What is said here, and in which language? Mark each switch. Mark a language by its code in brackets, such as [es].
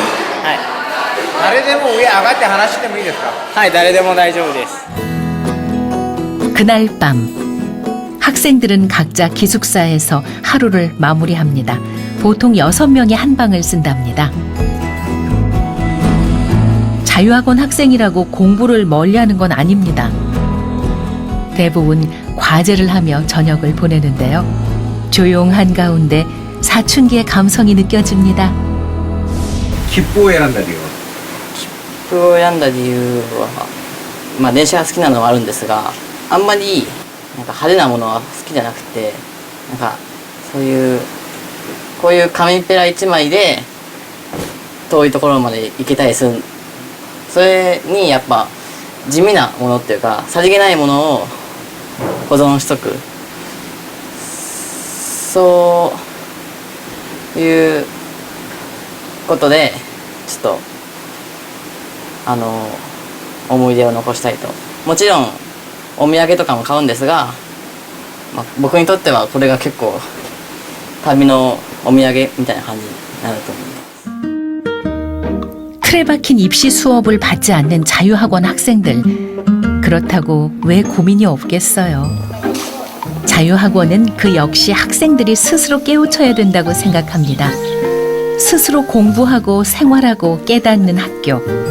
[ja] はい。誰でも上上がって話してもいいですか？はい、誰でも大丈夫です。 [ko] 그날 밤 학생들은 각자 기숙사에서 하루를 마무리합니다. 보통 6명이 한 방을 쓴답니다. 자유학원 학생이라고 공부를 멀리하는 건 아닙니다. 대부분 과제를 하며 저녁을 보내는데요. 조용한 가운데 사춘기의 감성이 느껴집니다. [ja] 切符を選んだ理由は？切符を選んだ理由は、電車が好きなのはあるんですが、あんまり派手なものは好きじゃなくて、そういうこういう紙ペラ1枚で遠いところまで行けたりする。それにやっぱ地味なものっていうか、さりげないものを保存しとく、そういうことでちょっと思い出を残したいと。もちろんお土産とかも買うんですが、僕にとってはこれが結構旅のお土産みたいな感じになると思います。 [ko] 틀에 박힌 입시 수업을 받지 않는 자유학원 학생들. 그렇다고 왜 고민이 없겠어요. 자유학원은 그 역시 학생들이 스스로 깨우쳐야 된다고 생각합니다. 스스로 공부하고 생활하고 깨닫는 학교.